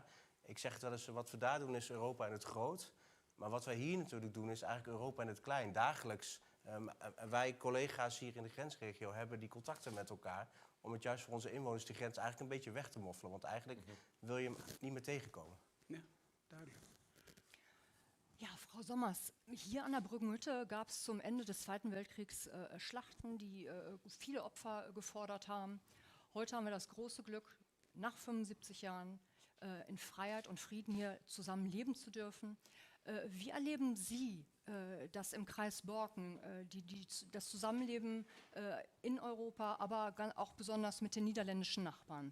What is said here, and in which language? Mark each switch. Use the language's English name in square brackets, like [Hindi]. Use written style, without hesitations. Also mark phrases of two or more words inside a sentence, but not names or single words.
[Dutch] Ik zeg het wel eens, wat we daar doen is Europa in het groot. Maar wat wij hier natuurlijk doen is eigenlijk Europa in het klein. Dagelijks, wij collega's hier in de grensregio hebben die contacten met elkaar om het juist voor onze inwoners die grens eigenlijk een beetje weg te moffelen. Want eigenlijk wil je hem niet meer tegenkomen. Ja, duidelijk. Ja, [German] Frau Sommers, hier an der Brückenhütte gab es zum Ende des Zweiten Weltkriegs Schlachten, die viele Opfer gefordert haben. Heute haben wir das große Glück, nach 75 Jahren in Freiheit und Frieden hier zusammen leben zu dürfen. Wie erleben Sie das im Kreis Borken, das Zusammenleben in Europa, aber auch besonders mit den niederländischen Nachbarn?